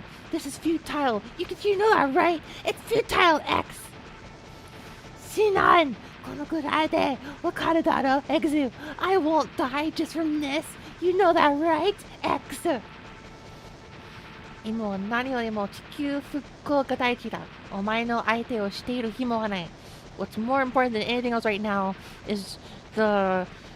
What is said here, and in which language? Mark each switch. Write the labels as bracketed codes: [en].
[en] This is futile. You know that, right? It's futile, X. Sinan! [ja] このくらいでわかるだろ X! [en] I won't die just from this! You know that, right? X! [ja] 今は何よりも地球復興が大事だ。お前の相手をしている暇はない。 [en] What's more important than anything else right now is the...